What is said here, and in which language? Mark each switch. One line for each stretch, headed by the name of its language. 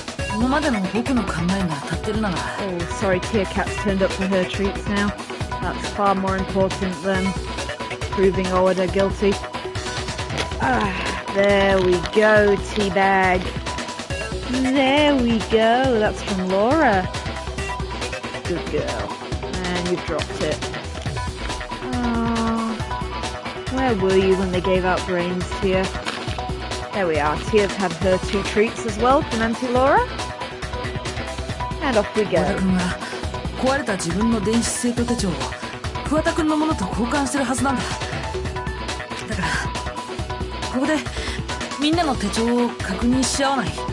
Japanese: 今までの僕の考えが当たってるなら。
English: Oh, sorry, Tia Cat's turned up for her treats now. That's far more important than proving Oda guilty. Ah, there we go, Teabag. There we go. That's from Laura. Good girl. And you've dropped it. Oh, where were you when they gave out brains, Tia? There we are. Tia's had her 2 treats as well from Auntie Laura. And off we go.
Japanese: 壊れた自分の電子生徒手帳を桑田くんのものと交換してるはずなんだ。だからここでみんなの手帳を確認し合わない。